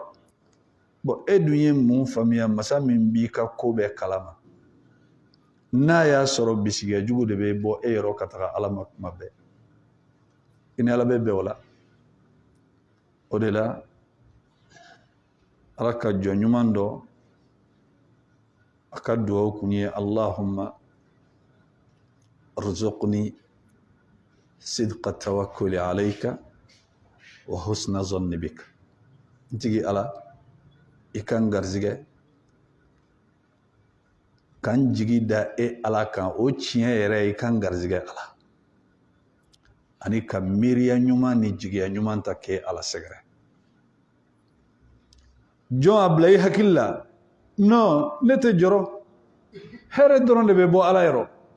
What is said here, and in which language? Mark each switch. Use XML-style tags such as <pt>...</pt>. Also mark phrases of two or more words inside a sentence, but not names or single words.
<bm>Bon, e dun ye mun faamuya masa min b'i ka ko bɛɛ kalama, n'a y'a sɔrɔ bisigiya jugu de bɛ bɔ e yɔrɔ ka taga Ala ma kuma bɛɛ, i ni Ala bɛ bɛn o la. O de la Ala ka jɔn ɲuman dɔ, a ka duwawu kun ye</bm> <ar>اللهم ارزقني صدق التوكل عليك وحسن الظن بك.</ar> <bm>Ntigi Ala, i kan garizigɛ kan jigi da e Ala kan, o tiɲɛ yɛrɛ i kan garizigɛ Ala, ani ka miiriya ɲuman ni jigiya ɲuman ta k'e Ala sɛgɛrɛ. Jɔn a bila i hakili la, non, ne tɛ jɔrɔ, hɛrɛ dɔrɔn de bɛ bɔ Ala yɔrɔ.</bm>